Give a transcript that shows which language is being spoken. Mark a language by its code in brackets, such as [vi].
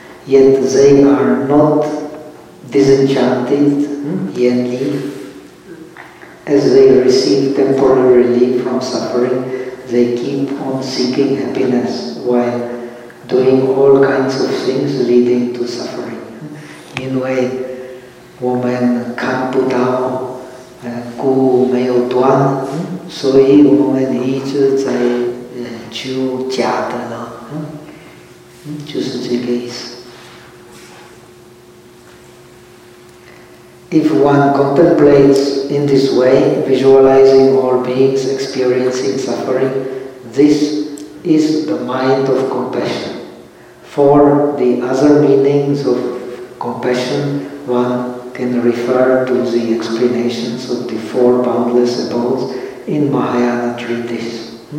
[en] Yet they are not disenchanted, yenli, as they receive temporary relief from suffering, they keep on seeking happiness while.Doing all kinds of things leading to suffering. [zh] 因为我们看不到故没有断，所以我们一直在求假的了，就是这个意思。 [en] If one contemplates in this way, visualizing all beings experiencing suffering, this is the mind of compassion. For the other meanings of compassion, one can refer to the explanations of the four boundless abodes in Mahayana treatise.